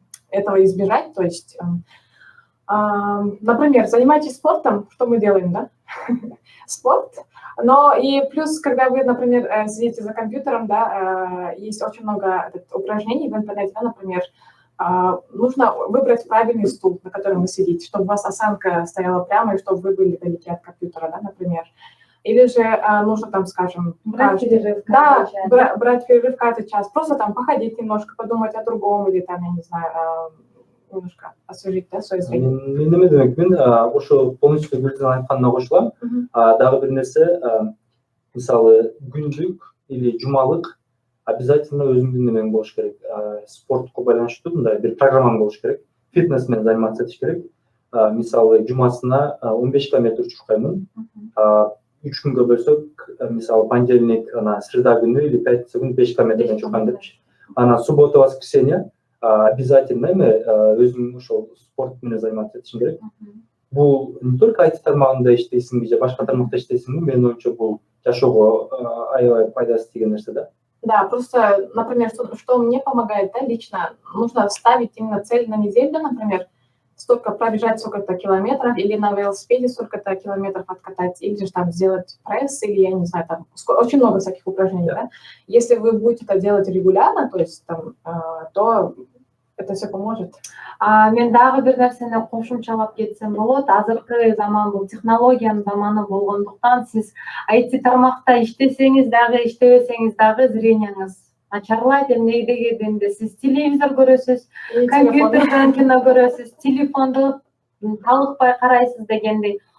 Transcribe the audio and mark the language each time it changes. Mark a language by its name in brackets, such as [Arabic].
[Russian] этого избежать, то есть, например, занимайтесь спортом, что мы делаем, да, спорт, но и плюс, когда вы, например, сидите за компьютером, да, есть очень много упражнений в интернете, да, например, нужно выбрать правильный стул, на котором вы сидите, чтобы у вас осанка стояла прямо и чтобы вы были далеки от компьютера, да, например. Или же нужно там, скажем, брать перерыв каждый час, просто там походить немножко, подумать о другом, или там, я не знаю, немножко освежить, да, свое зрение. [Kyrgyz] Мен неме демекмин, ошо полностью Гүлзина айтканына кошулам. Дагы бир нерсе, мисалы, күндүк или жумалык обязательно өзүңдүн немең болуш керек. Спортко байланыштуу мындай бир программаң болуш керек. Фитнес менен заниматься этиш керек. Мисалы, жумасына 15 километр чуркаймын. 3 күнгө бөлсөк, мисалы, [Russian] понедельник, среда [Kyrgyz] күнү или пятница күнү 5 километрден чуркам депчи. [Russian] Суббота, воскресенье [Kyrgyz] обязательно өзүң ошол спорт менен заниматься этишиң керек. Бул [Russian] не только [Kyrgyz] IT тармагында иштейсиңби же башка тармакта иштейсиңби, менин оюмча бул жашоого аябай пайдасы тиген нерсе да. [Russian] Да, просто, например, что мне помогает, да, лично, нужно ставить именно цель на неделю, например, столько пробежать сколько-то километров, или на велосипеде сколько-то километров откатать, или же там сделать пресс, или, я не знаю, там очень много всяких упражнений, да. Если вы будете это делать регулярно, то есть там, то это все поможет. [Kyrgyz] Мен дагы бир нерсени кошумчалап кетсем болот. Азыркы заман бул технологиянын заманы болгондуктан, сиз IT тармакта иштесеңиз дагы, иштебесеңиз дагы зрениеңиз начарлайт. Эмне дегенде сиз телевизор көрөсүз, компьютерден кино көрөсүз, телефонду талыкпай карайсыз дегендей.